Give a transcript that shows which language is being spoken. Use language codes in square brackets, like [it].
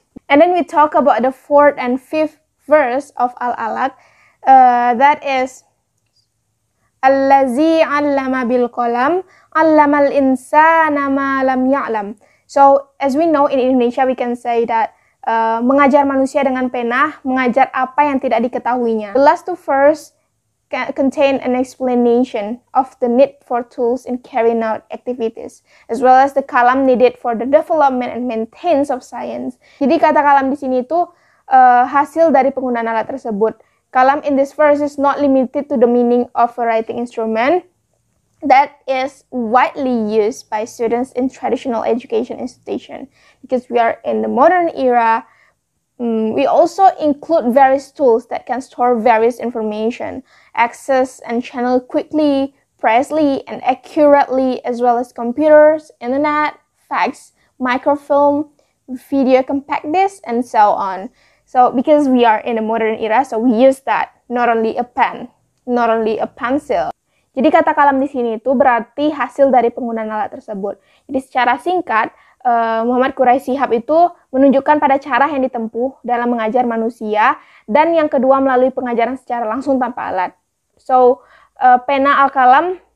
[en] And then we talk about the fourth and fifth verse of Al-Alaq, that is [ar] Allazi 'allama bil qalam 'allamal insana ma lam ya'lam. [en] So as we know in Indonesia, we can say that [id] mengajar manusia dengan pena, mengajar apa yang tidak diketahuinya. [en] The last two verse contain an explanation of the need for tools in carrying out activities, as well as the kalam needed for the development and maintenance of science. [id] Jadi kata kalam di sini itu hasil dari penggunaan alat tersebut. [en] Kalam in this verse is not limited to the meaning of a writing instrument that is widely used by students in traditional education institution. Because we are in the modern era, we also include various tools that can store various information, access and channel quickly, precisely, and accurately, as well as computers, internet, fax, microfilm, video compact disc, and so on. So because we are in a modern era, so we use that, not only a pen, not only a pencil. [id] Jadi kata kalam di sini itu berarti hasil dari penggunaan alat tersebut. Jadi secara singkat, Muhammad Quraisy Shihab itu menunjukkan pada cara yang ditempuh dalam mengajar manusia, dan yang kedua melalui pengajaran secara langsung tanpa alat. So, pena al-kalam